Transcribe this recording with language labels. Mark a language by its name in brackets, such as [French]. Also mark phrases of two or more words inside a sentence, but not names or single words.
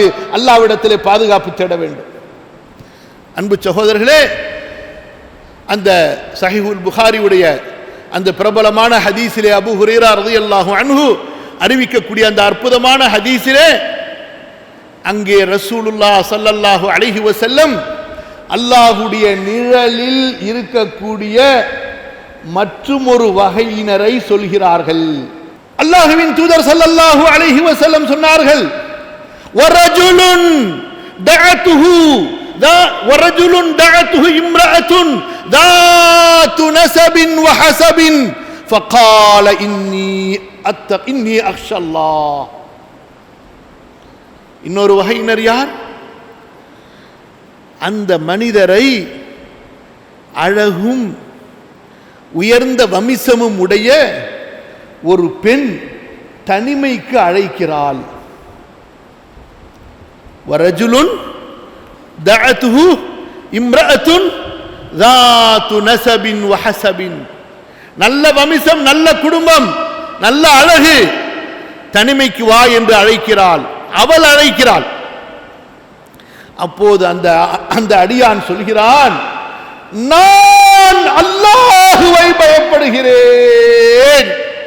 [Tamil] அல்லாஹ்விடத்திலே பாதுகாப்பு தேட வேண்டும். அன்பு சகோதரர்களே, அந்த சஹீஹுல் புகாரியுடைய அந்த பிரபலமான ஹதீஸிலே அபூ ஹுரைரா [Arabic] رضي الله عنه [Tamil] அறிவிக்கக்கூடிய அந்த அற்புதமான ஹதீஸிலே அங்கே [Arabic] رسول الله صلى الله عليه وسلم [Tamil] அல்லாஹ்வுடைய நிழலில் இருக்கக்கூடிய மற்றுமொரு வகையினரை சொல்கிறார்கள். அல்லாஹ்வின் தூதர் [Arabic] صلى الله عليه وسلم சொன்னார்கள், வரஜுலுன் دعته امرأة ذات نسب وحسب فقال إني أخشى الله. [Tamil] இன்னொரு வகையினர் யார்? அந்த மனிதரை அழகும் உயர்ந்த வம்சமும் உடைய ஒரு பெண் தனிமைக்கு அழைக்கிறாள். [Arabic] ورجل دعته امرأة ذات نسب وحسب, [Tamil] நல்ல வம்சம், நல்ல குடும்பம், நல்ல அழகு, தனிமைக்கு வா என்று அழைக்கிறாள். அவள் அழைக்கிறாள். அப்போது அந்த அடியான் சொல்கிறான், நான் அல்லாஹ்வை பயப்படுகிறேன்.